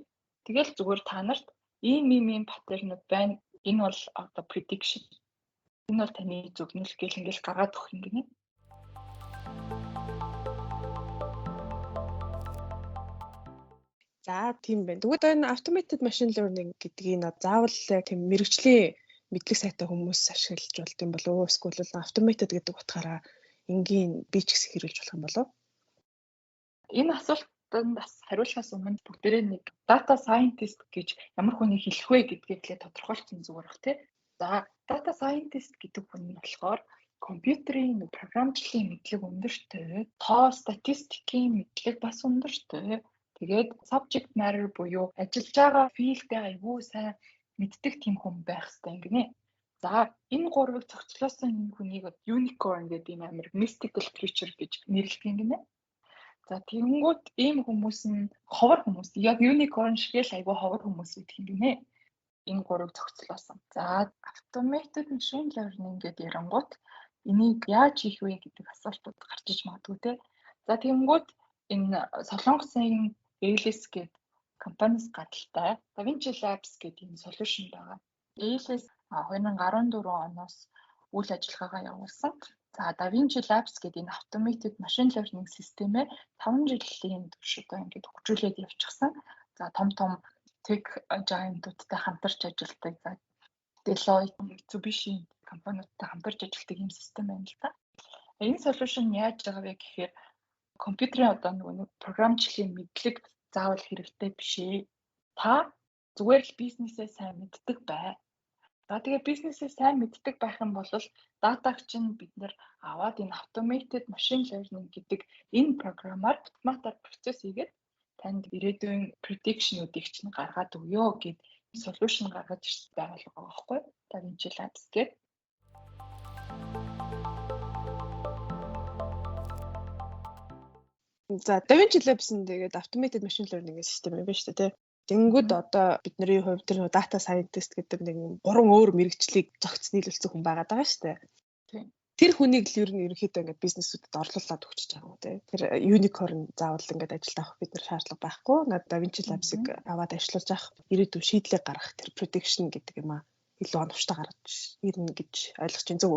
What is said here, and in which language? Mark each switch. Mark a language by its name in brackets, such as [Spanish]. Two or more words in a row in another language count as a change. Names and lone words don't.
[Mongolian] Тэгэл зүгээр та нарт ийм паттернууд байна. Энэ бол одоо prediction. Энэ бол таны зөвнөл гэл ингээд гаргаад өгөх юм гинэ. За тийм байна. Тэгвэл энэ [English] automated machine learning [Mongolian] гэдгийг заавал тийм мэрэгжлийн мэдлэг сайтай хүмүүс ашиглаж болт юм болов уу? Эсвэл automated гэдэг утгаараа энгийн би ч гэсэн хэрэгжүүлж болох юм болов уу? Энэ асуултанд бас хариулахаас өмнө бүгдээрээ нэг [English] data scientist [Mongolian] гэж ямар хүнийг хэлэх вэ гэдгийг л тодорхойлсон зүгээр бах тий. За [English] data scientist [Mongolian] гэдэг хүн нь болохоор компьютерийн програмчлалын мэдлэг өндөртэй, тоо статистикийн мэдлэг бас өндөртэй. Тэгээд [English] subject matter [Mongolian] буюу ажиллаж байгаа филдээ аягүй сайн мэддэг тийм хүн байх хэрэгтэй юм гинэ. За энэ гурвыг цогцлоосон энэ хүнийг unicorn гэдэг юм амар [English] mystical creature [Mongolian] гэж нэрлэдэг юм гинэ. За тэгэнгүүт ийм хүмүүс нь ховор хүмүүс. Яг unicorn шиг л аягүй ховор хүмүүс гэдэг юм гинэ. Энэ гурвыг цогцлоосон. За [English] automated machine learning [Mongolian] гэдэг ярангуут энийг яаж хийх вэ гэдэг асуултууд гарч иж магадгүй те. За тэгэнгүүт энэ Солонгосын ALS гэдэг компаниас гадалтай [English] DaVinci Labs [Mongolian] гэдэг юм solution байгаа. ALS 2014 оноос үйл ажиллагаагаа явуулсан. За [English] DaVinci Labs [Mongolian] гэдэг энэ [English] automated machine learning [Mongolian] системээ 5 жилийн турш одоо ингээд хөгжүүлээд явчихсан. За том [English] tech giant-уудтай [Mongolian] хамтарч ажилладаг. За Deloitte, Mitsubishi компаниудтай хамтарч ажилладаг юм систем байна л да. Энэ solution яаж байгаа вэ гэхээр компьютерийн одоо нэг програмчлалын мэдлэг заавал хэрэгтэй биш ээ. Та зүгээр л бизнесээ сайн мэддэг бай. За тэгээ бизнесээ сайн мэддэг байх юм бол датаг чинь бид нэр аваад энэ [English] automated machine learning [Mongolian] гэдэг энэ програмаар автоматар процесс хийгээд танд ирээдүйн prediction-уудыг чинь гаргаад өгөө гэд solution гаргаж ирсэн байгаа л байгаа байхгүй. DaVinci Labs гэдэг. За [English] DaVinci Labs-ын [Mongolian] тэгээд [English] automated machine learning [Mongolian] систем юм байна шүү дээ. Тэнгүүд одоо бидний хувьд тэр [English] data scientist [Mongolian] гэдэг нэг 3 өөр мэрэгчлийг зохиц нийлүүлсэн хүн байгаа даа шүү дээ. Тэр хүнийг л ерөнхийдөө ингээд бизнесүүдэд орлуулад өгч байгаа юм тий. Тэр unicorn заавал ингээд ажилд авах бид нар шаардлага байхгүй. [English] DaVinci Labs-ыг [Mongolian] аваад ажиллуулж авах ирээдүйн шийдлийг гаргах тэр prediction гэдэг юм аа илүү оновчтой гаргаж ирнэ гэж ойлгож байна зөв үү?